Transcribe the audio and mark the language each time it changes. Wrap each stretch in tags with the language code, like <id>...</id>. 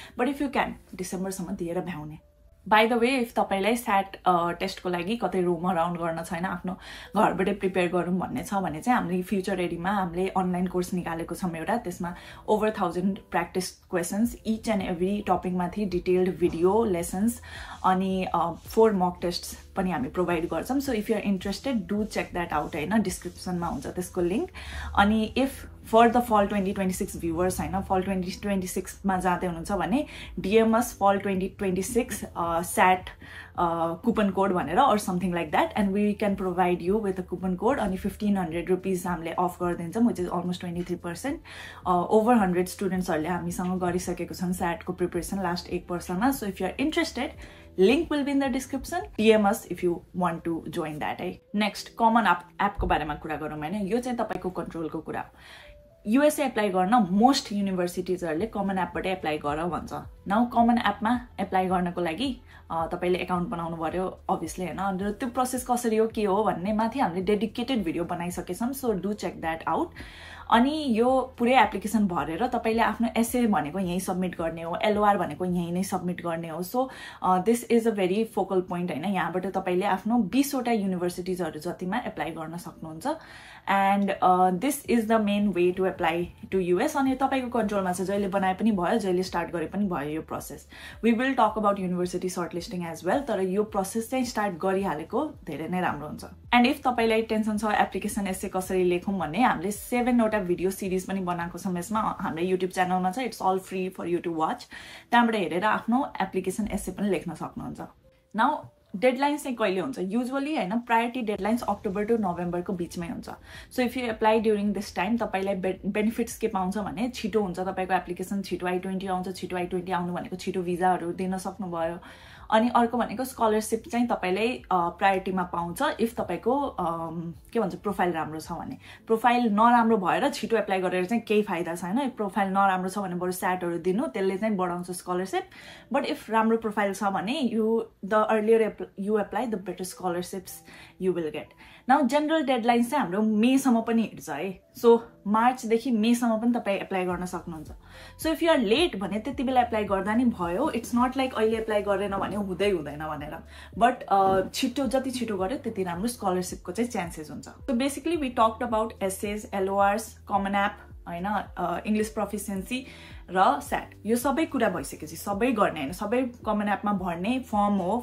<ne>But if you can डिसेम्बरसम्म दिएर भ्याउने। By the way if तपाईँलाई स्याट टेस्टको लागि कतै रोम अराउन्ड गर्न छैन, आफ्नो घरबाटै प्रिपेयर गरौँ भन्ने छ भने चाहिँ हामीले फ्युचर रेडीमा हामीले अनलाइन कोर्स निकालेको छौँ एउटा, त्यसमा over 1000 practice questions each and every टपिकमाथि detailed video lessons अनि 4 मक टेस्ट पनि हामी प्रोभाइड गर्छौँ। So if you are interested do check that out होइन, डिस्क्रिप्सनमा हुन्छ त्यसको लिङ्क। अनि if for the fall 2026 viewers होइन, fall 2026मा जाँदै हुनुहुन्छ भने डिएमएस fall 2026 SAT कुपन कोड भनेर or something like that,</ne> <en>and we can provide you with a coupon code</en> <ne>अनि 1500 रुपिस हामीले अफ गरिदिन्छौँ,</ne> <en>which is almost 23%.</en> <ne>Over 100 स्टुडेन्ट्सहरूले हामीसँग गरिसकेको छन् SAT को प्रिपरेसन लास्ट 1 वर्षमा।</ne> <en>So if you are interested, link will be in the description. DM us if you want to join that है।</en> <ne>Next common एपको बारेमा कुरा गरौँ होइन, यो चाहिँ तपाईँको कन्ट्रोलको कुरा हो। युएसए एप्लाई गर्न मोस्ट युनिभर्सिटिजहरूले कमन एपबाटै एप्लाई गर भन्छ। नाउ कमन एपमा एप्लाई गर्नको लागि तपाईँले एकाउन्ट बनाउनु पर्यो अभियसली होइन, र त्यो प्रोसेस कसरी हो के हो भन्ने माथि हामीले dedicated video बनाइसकेछौँ,</ne> <en>So do check that out.</en> <ne>अनि यो पुरै एप्लिकेसन भरेर तपाईँले आफ्नो एसे भनेको यहीँ सब्मिट गर्ने हो, एलओआर भनेको यहीँ नै सब्मिट गर्ने हो।</ne> <en>so this is a very focal point</en> <ne>होइन, यहाँबाट तपाईँले आफ्नो 20वटा युनिभर्सिटिजहरू जतिमा एप्लाई गर्न सक्नुहुन्छ।</ne> <en>And this is the main way to apply to US.</en> <ne>अनि तपाईँको कन्ट्रोलमा छ, जहिले बनाए पनि भयो, जहिले स्टार्ट गरे पनि भयो यो process.</ne> <en>we will talk about university shortlisting as well,</en> <ne>तर यो प्रोसेस चाहिँ स्टार्ट गरिहालेको धेरै नै राम्रो हुन्छ। एन्ड इफ तपाईँलाई टेन्सन छ एप्लिकेसन एसे कसरी लेखौँ भन्ने, हामीले 7वटा भिडियो सिरिज पनि बनाएको छौँ यसमा, हाम्रो युट्युब च्यानलमा छ,</ne> <en>It's all free for you to watch.</en> <ne>त्यहाँबाट हेरेर आफ्नो एप्लिकेसन एसे पनि लेख्न सक्नुहुन्छ। नाउ डेडलाइन्स चाहिँ कहिले हुन्छ? युजुअली होइन, प्रायोरिटी डेडलाइन्स अक्टोबर टु नोभेम्बरको बिचमै हुन्छ।</ne> <en>so if you apply during this time</en> <ne>तपाईँलाई बेनिफिट्स के पाउँछ भने छिटो हुन्छ तपाईँको एप्लिकेसन, छिटो I-20 आउँछ। छिटो I-20 आउनु भनेको छिटो भिजाहरू दिन सक्नुभयो। अनि अर्को भनेको स्कलरसिप चाहिँ तपाईँलाई प्रायोरिटीमा पाउँछ इफ तपाईँको के भन्छ प्रोफाइल राम्रो छ भने। प्रोफाइल नराम्रो भएर छिटो एप्लाई गरेर चाहिँ केही फाइदा छैन। इफ प्रोफाइल नराम्रो छ भने बरु स्याटहरू दिनु, त्यसले चाहिँ बढाउँछ स्कलरसिप। बट इफ राम्रो प्रोफाइल छ भने</ne> <en>The earlier you apply the better scholarships you will get.</en> <ne>Now general deadlines चाहिँ हाम्रो मेसम्म पनि हिँड्छ है। सो मार्चदेखि मेसम्म पनि तपाईँ एप्लाई गर्न सक्नुहुन्छ।</ne> <en>so if you are late</en> <ne>भने त्यति बेला एप्लाई गर्दा नि भयो, इट्स नट लाइक अहिले एप्लाई गरेन भने हुँदैन भनेर। बट छिटो जति छिटो गर्यो त्यति राम्रो स्कलरसिपको चाहिँ चान्सेस हुन्छ। So basically we talked about access, एलओआर्स, common app होइन, इङ्ग्लिस प्रोफिसियन्सी र स्याट, यो सबै कुरा भइसकेपछि सबै गर्ने होइन, सबै कमन एपमा भर्ने फर्म हो।</ne>